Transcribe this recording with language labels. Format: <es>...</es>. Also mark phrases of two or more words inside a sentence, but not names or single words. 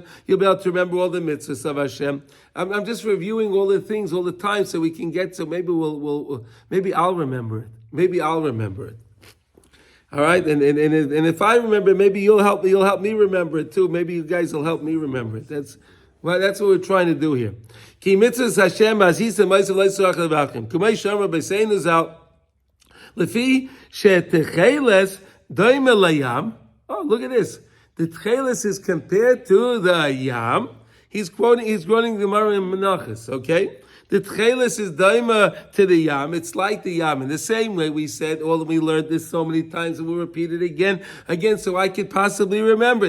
<en>You'll be able to remember all the mitzvahs of Hashem. I'm just reviewing all the things all the time so we can get, so maybe maybe I'll remember it. Maybe I'll remember it. All right, and if I remember, maybe you'll help me remember it too. Maybe you guys will help me remember it. That's what we're trying to do here.</en> <he>כי מצוות השם עשיתה מעשיו לצורך לבבכם. כמו שאמרו רבותינו ז"ל לפי שתכלת דומה לים.</he> <en>Oh, look at this. The tcheles is compared to the yam. He's quoting the Gemara in Menachos, okay? The tcheles is daima to the yam. It's like the yam. In the same way we said, we learned this so many times, and we'll repeat it again, so I could possibly remember it.</en>